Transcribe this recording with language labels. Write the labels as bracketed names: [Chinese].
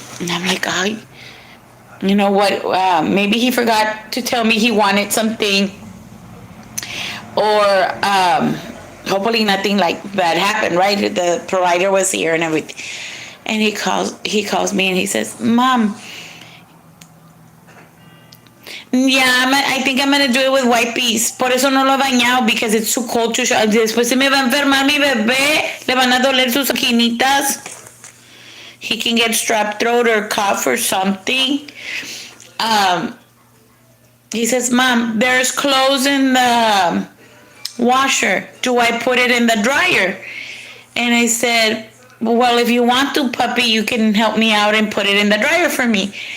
[English] And I'm like, you know what? Maybe he forgot to tell me he wanted something, or hopefully nothing like bad happened, right? The provider was here and everything. And he calls me and he says, Mom, yeah, I think I'm going to do it with wipes. Por eso no lo he bañado, because it's too cold to shower. [Spanish] Después se me va a enfermar mi bebé. Le van a doler sus esquinitas. [English] He can get strep throat or cough or something. He says, Mom, there's clothes in the washer. Do I put it in the dryer? And I said, well, if you want to, puppy, you can help me out and put it in the dryer for me.